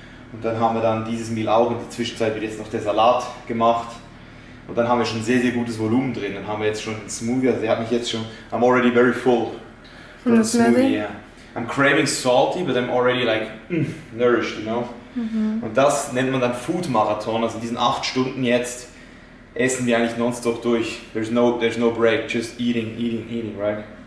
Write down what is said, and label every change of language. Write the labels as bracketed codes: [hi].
[de] Und dann haben wir dann dieses Meal auch, in der Zwischenzeit wird jetzt noch der Salat gemacht. Und dann haben wir schon sehr, sehr gutes Volumen drin. Dann haben wir jetzt schon einen Smoothie, also der hat mich jetzt schon, [en] I'm already very full from the smoothie. Yeah. I'm craving salty, but I'm already like nourished, you know. [de] Und das nennt man dann Food Marathon, also in diesen 8 Stunden jetzt essen wir eigentlich nonstop durch. [en] There's no break, just eating, right?